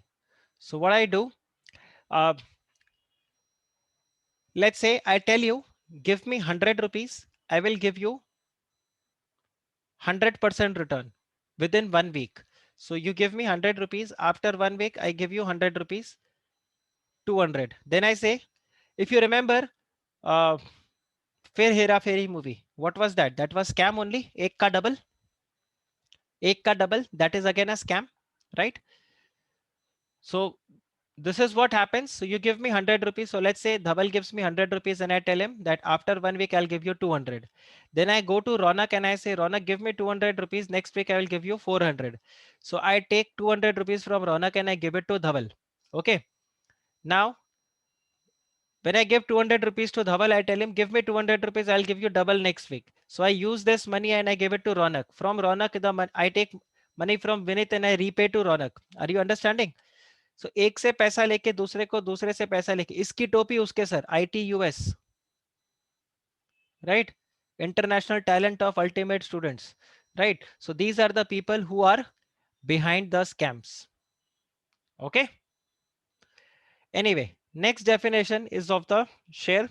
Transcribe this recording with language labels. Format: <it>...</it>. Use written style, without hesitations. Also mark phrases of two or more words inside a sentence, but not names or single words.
<en>So what I do, uh, let's say I tell you, give me 100 rupees, I will give you 100% return within 1 week. So you give me 100 rupees. After 1 week, I give you 100 rupees, 200. Then I say, if you remember, uh, Fir Hera Fairy movie, what was that? That was scam only.</en> <hi>Ek ka double. Ek ka double.</hi> <en>That is again a scam, right? So this is what happens. So you give me 100 rupees. So let's say Dhaval gives me 100 rupees and I tell him that after 1 week, I'll give you 200. Then I go to Ronak and I say, Ronak, give me 200 rupees. Next week, I will give you 400. So I take 200 rupees from Ronak and I give it to Dhaval. Okay. Now, when I give 200 rupees to Dhaval, I tell him, give me 200 rupees. I'll give you double next week. So I use this money and I give it to Ronak. From Ronak, I take money from Vinit and I repay to Ronak. Are you understanding?</en> <hi>सो एक से पैसा लेके दूसरे को, दूसरे से पैसा लेके, इसकी टोपी उसके सर,</hi> <en>ITUS, right? International Talent of Ultimate Students, right? So these are the people who are behind the scams. Okay. Anyway, next definition is of the share.</en>